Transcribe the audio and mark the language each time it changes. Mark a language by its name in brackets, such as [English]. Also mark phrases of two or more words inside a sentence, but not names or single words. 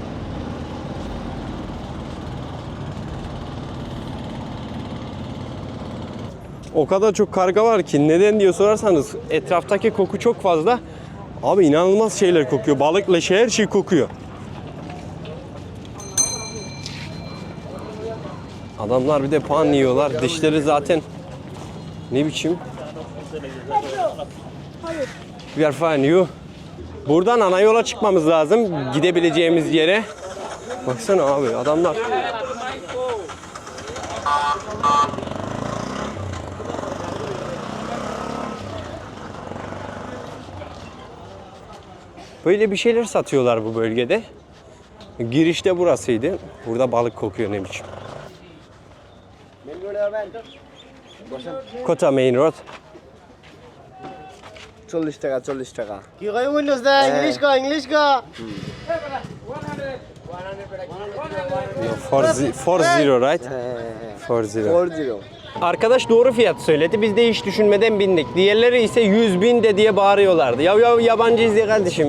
[Turkish] O kadar çok karga var ki neden diye sorarsanız etraftaki koku çok fazla. Abi inanılmaz şeyler kokuyor. Balık, leşi her şey kokuyor. Adamlar bir de pan yiyorlar. Dişleri zaten ne biçim? [English] We are fine you. [Turkish] Buradan ana yola çıkmamız lazım. Gidebileceğimiz yere. Baksana abi adamlar. Böyle bir şeyler satıyorlar bu bölgede. Girişte burasıydı. Burada balık kokuyor ne biçim. Kota Main Road. [Bangla] 40 টাকা 40 টাকা কি কই উইন্ডোজ দা ইংলিশ কা ইংলিশ কা [English] 40 right? 40. 40 [Turkish] Arkadaş doğru fiyat söyledi. Biz de hiç düşünmeden bindik. Diğerleri ise 100.000 de diye bağırıyorlardı. Ya yabancıyız diye kardeşim.